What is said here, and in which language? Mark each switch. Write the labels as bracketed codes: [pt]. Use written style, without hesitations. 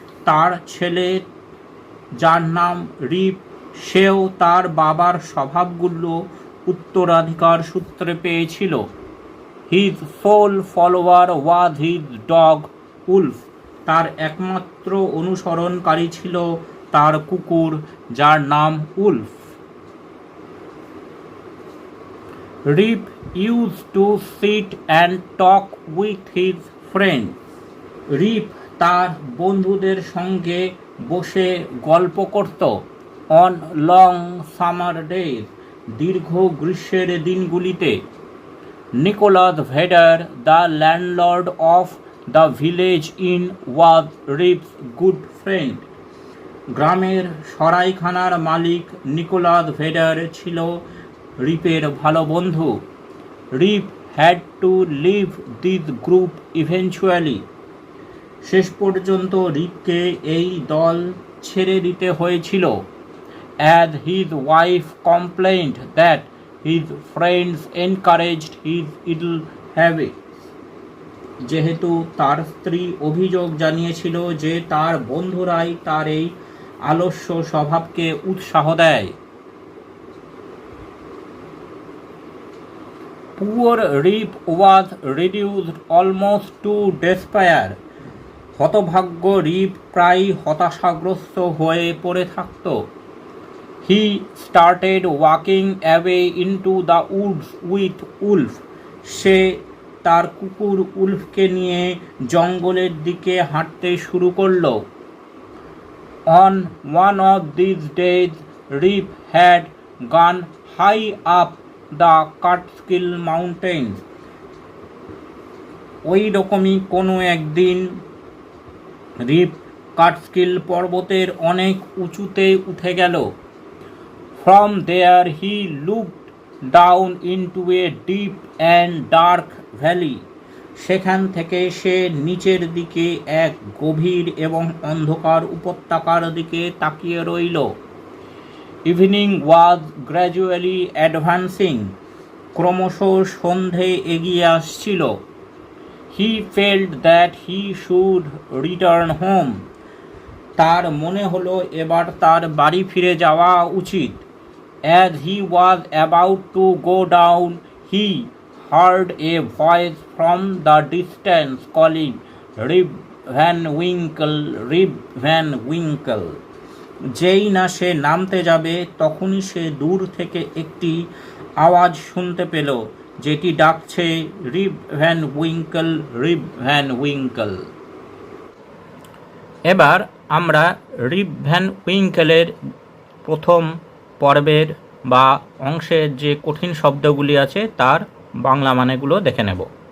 [bn] তার ছেলে, যার নাম রিপ, সেও তার বাবার স্বভাবগুলো উত্তরাধিকার সূত্রে পেয়েছিল। [en] His sole follower was his dog Wolf. [bn] তার একমাত্র অনুসরণকারী ছিল তার কুকুর, যার নাম Wolf. [en] Rip used to sit and talk with his friends. [bn] রিপ তার বন্ধুদের সঙ্গে বসে গল্প করত। [en] On long summer days. [bn] দীর্ঘ গ্রীষ্মের দিনগুলিতে। [en] Nicholas Vedder, the landlord of the village inn, was Rip's good friend. [bn] গ্রামের সরাইখানার মালিক নিকোলাস ভেডার ছিল রিপের ভালো বন্ধু। [en] Rip had to leave this group eventually. [bn] শেষ পর্যন্ত রিপকে এই দল ছেড়ে দিতে হয়েছিল। [en] As his wife complained that his friends encouraged his idle habits. [bn] যেহেতু তার স্ত্রী অভিযোগ জানিয়েছিল যে তার বন্ধুরাই তার এই আলস্য স্বভাবকে উৎসাহ দেয়। [en] Poor Rip was reduced almost to despair. [bn] হতভাগ্য রিপ প্রায় হতাশাগ্রস্ত হয়ে পড়ে থাকত। [en] He started walking away into the woods with Wolf. [bn] সে তার কুকুর উলফকে নিয়ে জঙ্গলের দিকে হাঁটতে শুরু করল। [en] On one of these days, Rip had gone high up the Catskill Mountains. [bn] ওই রকমই কোনো একদিন রিপ কাটস্কিল পর্বতের অনেক উঁচুতে উঠে গেল। [en] From there he looked down into a deep and dark valley. [bn] সেখান থেকে সে নিচের দিকে এক গভীর এবং অন্ধকার উপত্যকার দিকে তাকিয়ে রইল। [en] Evening was gradually advancing. [bn] ক্রমশ সন্ধে এগিয়ে আসছিল। [en] He felt that he should return home. [bn] তার মনে হলো এবার তার বাড়ি ফিরে যাওয়া উচিত। [en] As he was about to go down, he heard a voice from the distance calling, "Rip Van Winkle, Rip Van Winkle." [bn] যেই না সে নামতে যাবে তখনই সে দূর থেকে একটি আওয়াজ শুনতে পেল, যেটি ডাকছে, রিপ ভ্যান উইঙ্কল, রিপ ভ্যান উইঙ্কল। এবার আমরা রিপ ভ্যান উইঙ্কেলের প্রথম পর্বের বা অংশের যে কঠিন শব্দগুলি আছে তার বাংলা মানেগুলো দেখে নেব।